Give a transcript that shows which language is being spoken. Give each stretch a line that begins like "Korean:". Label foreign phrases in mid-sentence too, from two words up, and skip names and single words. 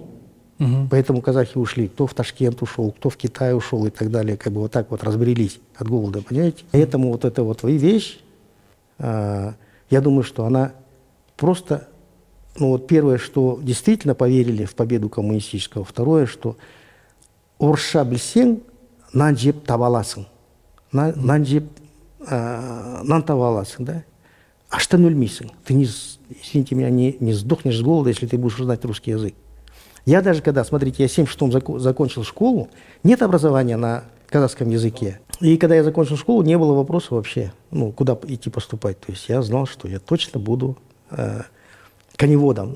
Russian: Поэтому казахи ушли, кто в Ташкент ушел, кто в Китай ушел и так далее, как бы вот так вот разбрелись от голода, понимаете? Поэтому вот эта вот вещь, я думаю, что она просто, ну вот первое, что действительно поверили в победу коммунистического, второе, что
Kazakh: орысша білсең, нан жеп таба аласың, нан жеп нан таба аласың,
Russian: да?
Kazakh: Аштан өлмейсің.
Russian: Ты, извините меня, не сдохнешь с голода, если ты будешь знать русский язык. Я даже когда, смотрите, я в 76-м закончил школу, нет образования на казахском языке. И когда я закончил школу, не было вопроса вообще, ну, куда идти поступать. То есть я знал, что я точно буду коневодом.